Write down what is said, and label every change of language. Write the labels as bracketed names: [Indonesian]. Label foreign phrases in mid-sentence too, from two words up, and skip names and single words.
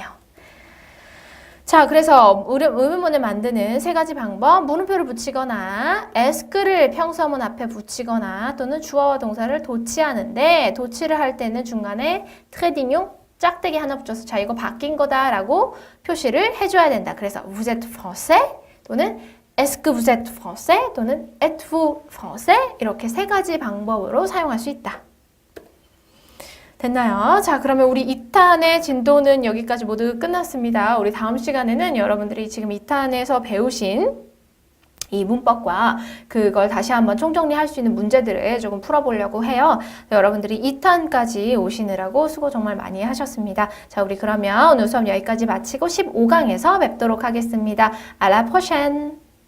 [Korean] 자, 그래서 의문문을 만드는 세 가지 방법, 물음표를 붙이거나 ask를 평서문 앞에 붙이거나 또는 주어와 동사를 도치하는데, 도치를 할 때는 중간에 트레디뇽 짝대기 하나 붙여서 자, 이거 바뀐 거다라고 표시를 해줘야 된다. 그래서 [French] vous êtes français [Korean] 또는 [French] est-ce que vous êtes français [Korean] 또는 [French] êtes-vous français [Korean] 이렇게 세 가지 방법으로 사용할 수 있다. 됐나요? 자, 그러면 우리 2탄의 진도는 여기까지 모두 끝났습니다. 우리 다음 시간에는 여러분들이 지금 2탄에서 배우신 이 문법과 그걸 다시 한번 총정리할 수 있는 문제들을 조금 풀어보려고 해요. 여러분들이 2탄까지 오시느라고 수고 정말 많이 하셨습니다. 자, 우리 그러면 오늘 수업 여기까지 마치고 15강에서 뵙도록 하겠습니다. [French] À la prochaine!